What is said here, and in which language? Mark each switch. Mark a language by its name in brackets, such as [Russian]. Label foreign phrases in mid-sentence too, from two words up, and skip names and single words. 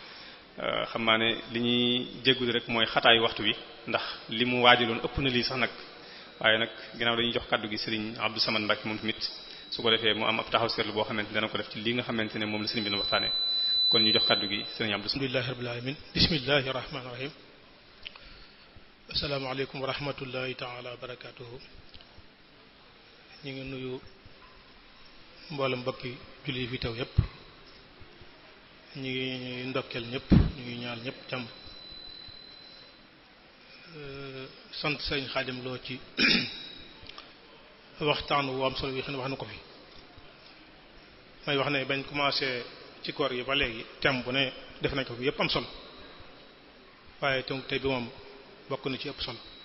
[Wolof] xam naa ne li ñuy jéggul rek mooy xataayu waxtu wi ndax li mu waajaloon ëpp na lii sax nag waaye nag ginnaaw dañuy jox kaddu gi Serigne Abdou Samad Mbacke moom tamit su ko defee mu am ab taxaw seetlu boo xamante dana ko def ci li nga xamante ne moom la Serigne bi na waxtaanee kon ñu jox kaddu gi Serigne Abdou. [Arabic] الحمد لله رب العالمين بسم الله الرحمن الرحيم السلام عليكم ورحمة الله تعالى وبركاته [Wolof] ñu ngi nuyu mboolem mbokki julli fi taw yépp ñu ngi ndokkeel ñëpp ñu ngi ñaal ñëpp jàmm sant sëñ Xaadim Lo ci waxtaan wu am solo yi xam ne wax na ko fi may wax ne bañ commencé ci koor yi ba léegi thème bu ne def nañ ko fi yëpp am solo waaye tey bi moom bokk na ci ëpp solo